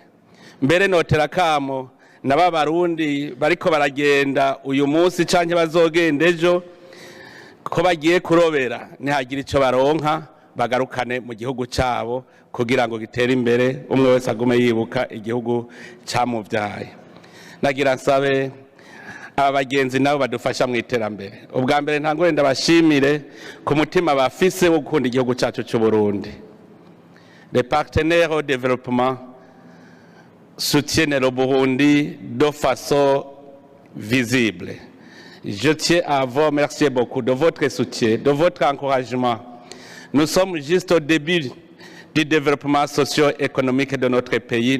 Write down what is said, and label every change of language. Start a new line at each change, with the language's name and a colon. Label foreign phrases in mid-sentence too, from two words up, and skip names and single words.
Rundi: Mbere notera kamo naba barundi bariko baragenda uyu munsi canke bazogenda ejo, ko bagiye kurobera nihagira ico baronka bagarukane mu gihugu cabo kugira ngo gitere imbere, umwe wese agume yibuka igihugu camuvyaye. Nagira nsabe aba bagenzi nabo badufasha mu iterambere. Ubwa mbere ntangore ndabashimire ku mutima bafise wo gukunda igihugu cyacu cy'u Burundi.
French: Les partenaires au développement soutiennent le Burundi de façon visible. Je tiens à vous remercier beaucoup de votre soutien, de votre encouragement. Nous sommes juste au début du développement socio-économique de notre pays.